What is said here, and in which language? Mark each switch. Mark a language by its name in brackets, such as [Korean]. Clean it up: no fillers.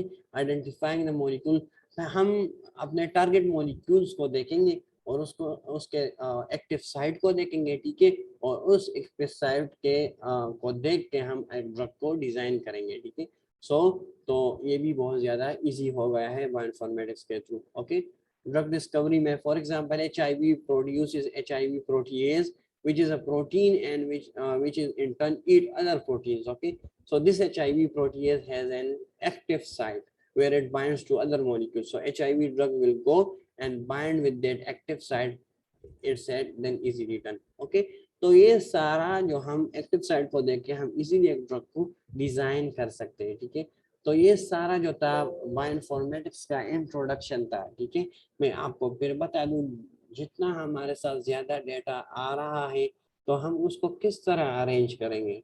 [Urdu] ٹھیک ہے, identifying the molecule, ہم اپنے ٹارگیٹ مالیکولس کو دیکھیں گے اور اس کے ایکٹیو سائٹ کو دیکھیں گے. ٹھیک ہے, اور اس ایکٹیو سائٹ کے کو دیکھ کے ہم ایک ڈرگ کو ڈیزائن کریں گے. ٹھیک ہے, تو یہ بھی بہت زیادہ ایزی ہو گیا ہے بائو انفارمیٹکس کے تھرو. [English] Okay, drug discovery میں for example HIV produces HIV protease, which is a protein and which is in turn eat other proteins. Okay, so this HIV protease has an active site where it binds to other molecules. So HIV drug will go and bind with that active site, it's said, then easily done. [Urdu] Okay, تو یہ سارا جو ہم active site کو دیکھ کے ہم easily ایک ڈرگ کو ڈیزائن کر سکتے ہیں. ٹھیک ہے, تو یہ سارا جو تھا بائو انفارمیٹکس کا انٹروڈکشن تھا. ٹھیک ہے, میں آپ کو پھر بتا دوں, جتنا ہمارے ساتھ زیادہ ڈیٹا آ رہا ہے تو ہم اس کو کس طرح ارینج کریں گے.